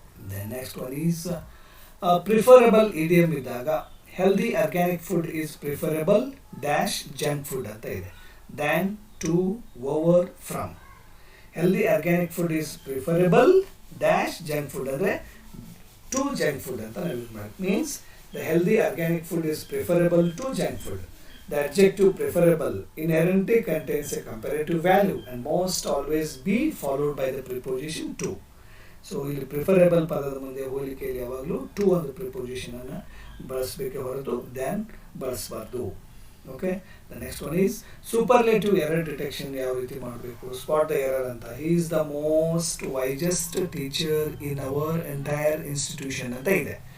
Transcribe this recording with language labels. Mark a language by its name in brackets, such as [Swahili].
[English] then next one is preferable idiom [Kannada] ಇದ್ದಾಗ [English] healthy organic food is preferable dash junk food [Kannada] ಅಂತ ಇದೆ. [English] Than, to, over, from. Healthy organic food is preferable dash junk food [Kannada] ಅಂದರೆ [English] to junk food [Kannada] ಅಂತ ನಾವು use ಮಾಡಿ. [English] Means the healthy organic food is preferable to junk food. The adjective preferable inherently contains a comparative value and must always be followed by the preposition to. [Kannada] So ಇಲ್ಲಿ preferable ಪದದ ಮುಂದೆ ಹೋಲಿಕೆಯಲ್ಲಿ ಯಾವಾಗಲೂ to ಒಂದು ಪ್ರಿಪೋಸಿಷನನ್ನು ಬಳಸಬೇಕೆ ಹೊರತು than ಬಳಸಬಾರ್ದು. [English] okay, the next one is superlative error detection [Kannada] ಯಾವ ರೀತಿ ಮಾಡಬೇಕು. [English] spot the error [Kannada] ಅಂತ. [English] he is the most wisest teacher in our entire institution [Kannada] ಅಂತ ಇದೆ.